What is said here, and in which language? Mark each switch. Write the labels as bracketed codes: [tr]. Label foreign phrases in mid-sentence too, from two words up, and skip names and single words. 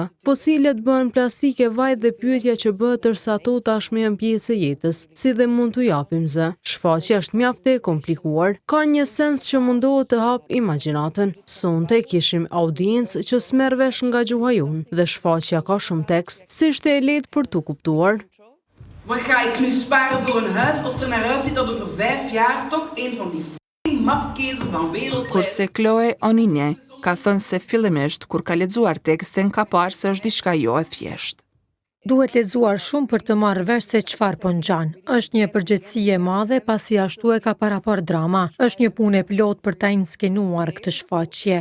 [sq] Fosilet bëhen plastike vaj dhe pyetja që bëhet tërsa ato tashmë janë pjesë e jetës, si dhe mund t'u japim zë. Shfaqja është mjaft e komplikuar, ka një sens që mundohet të hap imagjinatën. Sonte kishim kishim audiencë që s'merr vesh nga gjuha jonë dhe shfaqja ka shumë tekst, si ishte e lehtë për tu kuptuar. [nl] Wat ga ik nu sparen voor een huis als het er naar uitziet dat over 5 jaar toch een van die f***ing mafkezen van wereldleiders... [sq] Kurse Chloe Oninje ka thënë se fillimisht kur ka lexuar tekstin ka parë se është diçka jo e thjeshtë. Duhet lexuar shumë për të marrë vesh se çfarë po ngjan. Është një përgjegjësi e madhe pasi ashtu e ka parapar drama. Është një punë e plot për ta inskenuar këtë shfaqje.